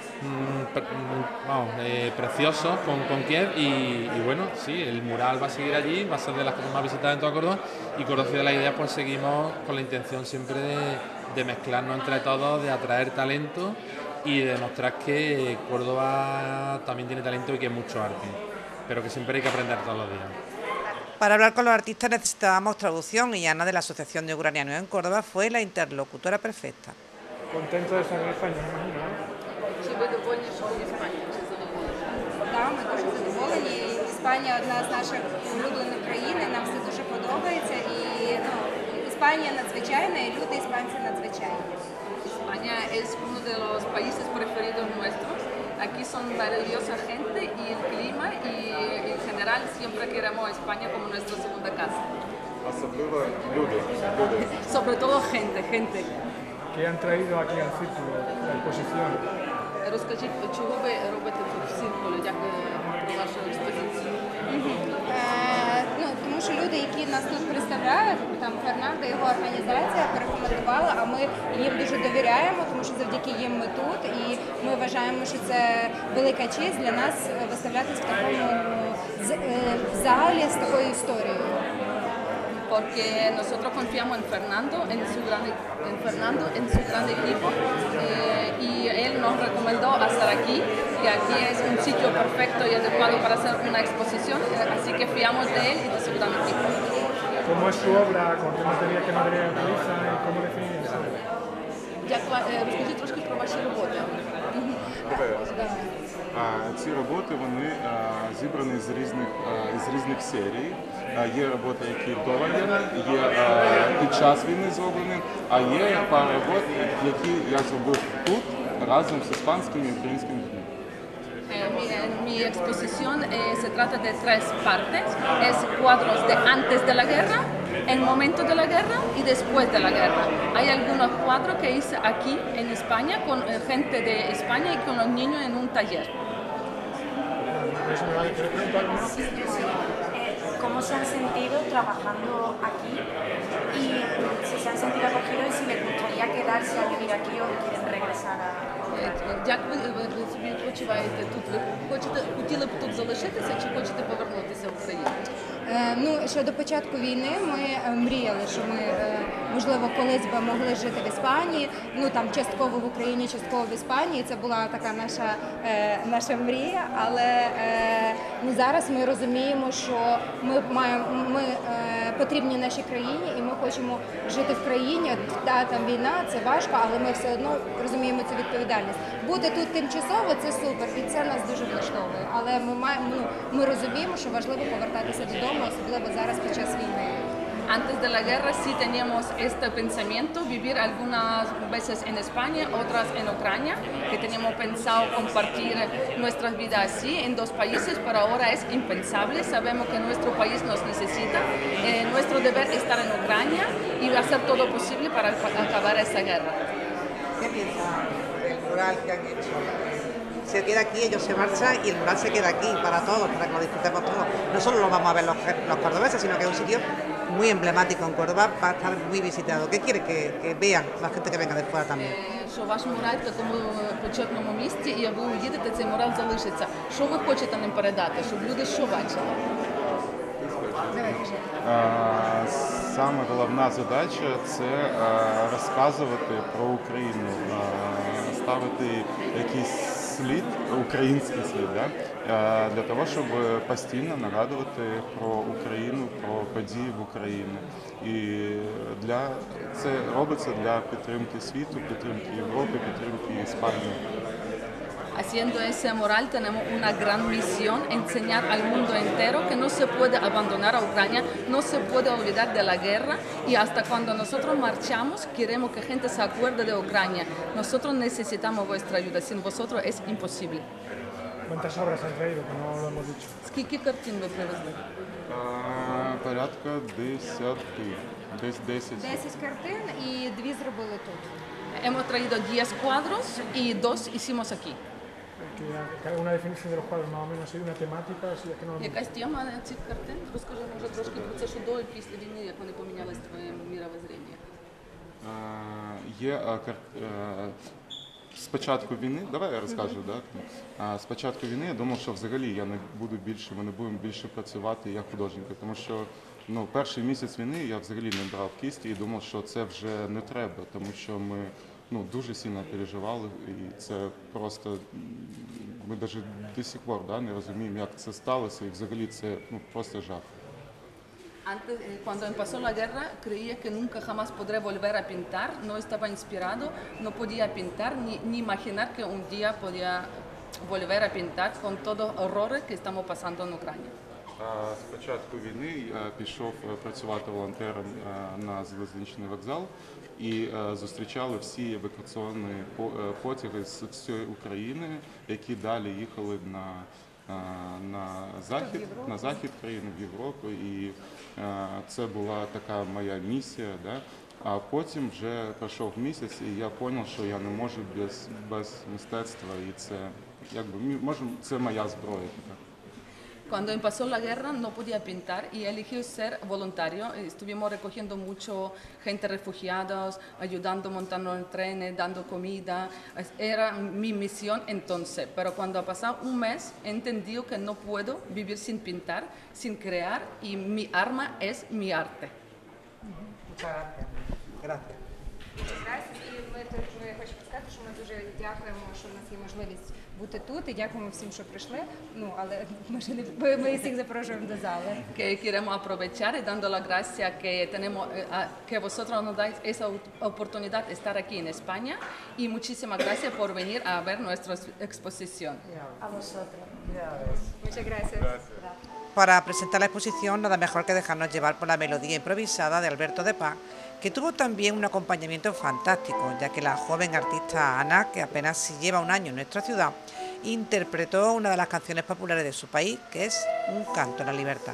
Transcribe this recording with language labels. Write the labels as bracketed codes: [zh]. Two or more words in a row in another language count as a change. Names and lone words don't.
[es] preciosos con Kiev y bueno, sí, el mural va a seguir allí, va a ser de las cosas más visitadas en toda Córdoba y Córdoba Ciudad de la Idea pues seguimos con la intención siempre de mezclarnos entre todos, de atraer talento y de demostrar que Córdoba también tiene talento y que hay mucho arte, pero que siempre hay que aprender todos los días. Para hablar con los artistas necesitábamos traducción y Ana de la Asociación de Ucranianos en Córdoba fue la interlocutora perfecta. Contento de estar en España, me imagino, ¿no? [uk] Чи ви довольні, що в Іспанії? Чи задоволені? Так, ми дуже задоволені. Іспанія одна з наших улюблених країн, і нам все дуже подобається. І Іспанія надзвичайна, і люди іспанці надзвичайні. [es] España es uno de los países preferidos nuestros. Aquí son maravillosa gente y el clima y en general siempre queremos España como nuestra segunda casa. [uk] Особливо люди. [es] Sobre todo gente. ¿Qué han traído aquí al círculo, la exposición? [uk] Розкажіть, чого ви робите тут в циркулі, як про вашу експозицію? Тому що люди, які нас тут представляють, там Фернандо, його організація порекомендувала, а ми їм дуже довіряємо, тому що завдяки їм ми тут, і ми вважаємо, що це велика честь для нас виставлятися в такому залі з такою історією. [es] Porque nosotros confiamos en Fernando, en su gran equipo, y él nos recomendó estar aquí, que aquí es un sitio perfecto y adecuado para hacer una exposición, así que fiamos de él y de su gran equipo. ¿Cómo es su obra? ¿Con qué material utiliza y cómo define esa obra? [uk] Розкажіть трошки про ваші роботи. Ці роботи вони зібрані з різних серій. Є роботи, які до війни, є під час війни зроблені, а є пара робот, які я зробив тут разом з іспанськими і українськими людьми. [es] Mi exposición se trata de tres partes, es cuadros de antes de la guerra, el momento de la guerra y después de la guerra. Hay algunos cuadros que hice aquí en España con gente de España y con los niños en un taller. ¿Cómo se han sentido trabajando aquí? Y si se han sentido acogidos y si les gustaría quedarse a vivir aquí o quieren regresar a... [uk] Як ви собі відпочиваєте тут? Ви хотіли б тут залишитися чи хочете повернутися в Україну? Ще до початку війни ми мріяли, що ми, можливо, колись би могли жити в Іспанії, там частково в Україні, частково в Іспанії. Це була така наша мрія, але зараз ми розуміємо, що ми потрібні нашій країні і ми хочемо жити в країні. Да, там війна, це важко, але ми все одно розуміємо цю відповідальність. Бути тут тимчасово – це супер, і це нас дуже влаштовує. Але ми розуміємо, що важливо повертатися додому, особливо зараз під час війни. [es] Antes de la guerra sí teníamos este pensamiento, vivir algunas veces en España, otras en Ucrania, que teníamos pensado compartir nuestras vidas así en dos países, pero ahora es impensable. Sabemos que nuestro país nos necesita, nuestro deber es estar en Ucrania y hacer todo posible para acabar esta guerra. ¿Qué piensa del mural que han hecho? Se queda aquí, ellos se marchan y el mural se queda aquí para todos, para que lo disfrutemos todos. No solo lo vamos a ver los cordobeses, sino que es un sitio muy emblemático en Córdoba, va a estar muy visitado. ¿Qué quiere que vean la gente que venga de fuera también? [uk] Що ваш мураль в такому почетному місці, і ви уїдете, цей мураль залишиться. Що ви хочете нам передати, щоб люди що бачили? Саме головна задача – це розказувати про Україну, ставити якийсь слід, український слід, для того, щоб постійно нагадувати про Україну, про події в Україні. І це робиться для підтримки світу, підтримки Європи, підтримки Іспанії. [es] Haciendo ese mural tenemos una gran misión, enseñar al mundo entero que no se puede abandonar a Ucrania, no se puede olvidar de la guerra y hasta cuando nosotros marchamos queremos que gente se acuerde de Ucrania. Nosotros necesitamos vuestra ayuda, sin vosotros es imposible. ¿Cuántas obras han traído? Que no lo hemos dicho. [uk] Скільки картин ви привезли? Порядка 10, десь 10. 10 картин і 2 зробили тут. [es] Hemos traído 10 cuadros y 2 hicimos aquí. Una definición de los cuadros más o menos, así, una temática, así es que no lo hemos [uk] Якась тема цих картин? Розкажи, може, трошки про це, що до і після війни, як вони помінялись твоє мировоззріння. Є з початку війни, давай я розкажу, з початку війни я думав, що взагалі ми не будемо більше працювати як художники, тому що перший місяць війни я взагалі не брав кисті і думав, що це вже не треба, тому що ми дуже сильно переживали і це просто, ми навіть до сих пор не розуміємо, як це сталося і взагалі це просто жах. [es] Antes, cuando empezó la guerra, creía que nunca jamás podré volver a pintar, no estaba inspirado, no podía pintar ni imaginar que un día podía volver a pintar con todos los horrores que estamos pasando en Ucrania. [uk] З початку війни я пішов працювати волонтером на залізничний вокзал і зустрічали всі евакуаційні потяги з всієї України, які далі їхали на захід країни, в Європу. І це була така моя місія. А потім вже пройшов місяць, і я зрозумів, що я не можу без мистецтва, і це моя зброя. [es] Cuando empezó la guerra no podía pintar y eligió ser voluntario. Estuvimos recogiendo mucho gente refugiados, ayudando, montando en trenes, dando comida. Era mi misión entonces. Pero cuando ha pasado un mes he entendido que no puedo vivir sin pintar, sin crear y mi arma es mi arte. Muchas gracias. Gracias. [uk] І ми хочемо сказати, що ми дуже дякуємо, що в нас є можливість бути тут, і дякуємо всім, що прийшли. Але ми всіх запрошуємо до зали. [es] Que queremos aprovechar y dando las gracias que vosotros nos dais esa oportunidad de estar aquí en España y muchísimas gracias por venir a ver nuestra exposición. A vosotros. Muchas gracias. Para presentar la exposición, nada mejor que dejarnos llevar por la melodía improvisada de Alberto de Paz, que tuvo también un acompañamiento fantástico, ya que la joven artista Ana, que apenas si lleva un año en nuestra ciudad, interpretó una de las canciones populares de su país, que es Un canto a la libertad.